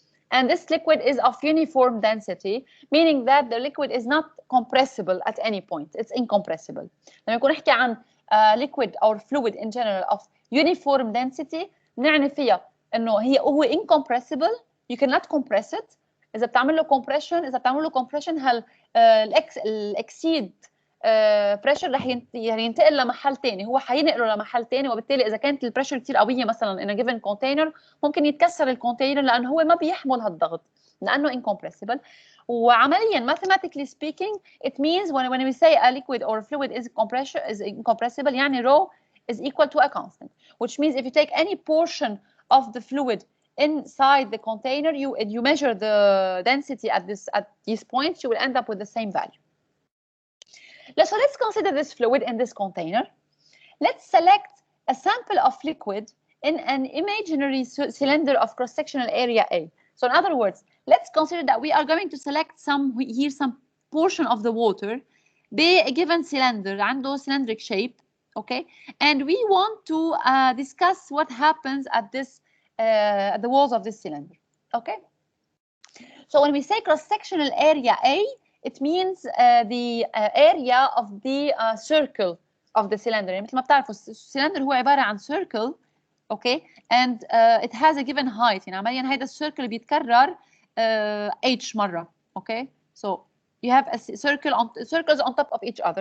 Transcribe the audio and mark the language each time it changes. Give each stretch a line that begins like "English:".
English: And this liquid is of uniform density, meaning that the liquid is not compressible at any point. It's incompressible.
Arabic: لما نكون نحكي عن
English: liquid or fluid in general of uniform density,
Arabic: نعني فيها إنه هو
English: incompressible. You cannot compress it.
Arabic: إذا بتعمل له
English: compression, هل exceed
Arabic: بريشر رح ينتقل لمحل ثاني، هو حينقله لمحل ثاني، وبالتالي اذا كانت البريشر كثير قويه مثلا
English: in a given container
Arabic: ممكن يتكسر الكونتينر لانه هو ما بيحمل هالضغط لانه incompressible.
English: وعمليا mathematically speaking it means when we say a liquid or a fluid is incompressible
Arabic: يعني
English: rho is equal to a constant, which means if you take any portion of the fluid inside the container, you measure the density at these points, you will end up with the same value. So let's consider this fluid in this container. Let's select a sample of liquid in an imaginary cylinder of cross-sectional area A. So in other words, let's consider that we are going to select some portion of the water be a given cylinder, عنده cylindric shape, okay? And we want to discuss what happens at the walls of this cylinder, okay? So when we say cross-sectional area A, it means the area of the circle of the cylinder.
Arabic: يعني مثل ما بتعرفوا السلندر هو عبارة عن circle, okay?
English: And it has a given height.
Arabic: يعني عمليا هيدا السيركل بيتكرر h مرة, okay?
English: So you have a circles on top of each other.